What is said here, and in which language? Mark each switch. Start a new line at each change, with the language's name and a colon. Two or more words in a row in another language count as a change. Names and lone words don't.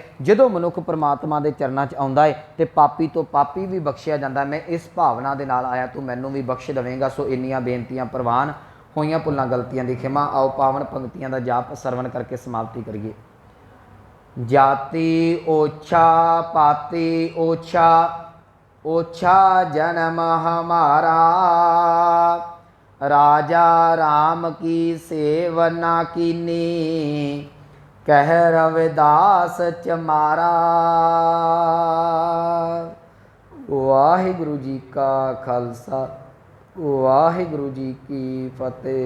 Punjabi: ਜਦੋਂ ਮਨੁੱਖ ਪਰਮਾਤਮਾ ਦੇ ਚਰਨਾਂ 'ਚ ਆਉਂਦਾ ਹੈ ਤੇ ਪਾਪੀ ਤੋਂ ਪਾਪੀ ਵੀ ਬਖਸ਼ਿਆ ਜਾਂਦਾ। ਮੈਂ ਇਸ ਭਾਵਨਾ ਦੇ ਨਾਲ ਆਇਆ, ਤੂੰ ਮੈਨੂੰ ਵੀ ਬਖਸ਼ ਦੇਵੇਂਗਾ। ਸੋ ਇੰਨੀਆਂ ਬੇਨਤੀਆਂ ਪ੍ਰਵਾਨ, ਹੋਈਆਂ ਭੁੱਲਾਂ ਗਲਤੀਆਂ ਦੀ ਖਿਮਾ। ਆਓ ਪਾਵਨ ਪੰਕਤੀਆਂ ਦਾ ਜਾਪ ਸਰਵਣ ਕਰਕੇ ਸਮਾਪਤੀ ਕਰੀਏ।
Hindi: जाती ओछा पाती ओछा, ओछा जन्म हमारा, राजा राम की सेवना कीनी कह रविदास चमारा।
Punjabi: ਵਾਹਿਗੁਰੂ ਜੀ ਕਾ ਖਾਲਸਾ, ਵਾਹਿਗੁਰੂ ਜੀ ਕੀ ਫਤਹਿ।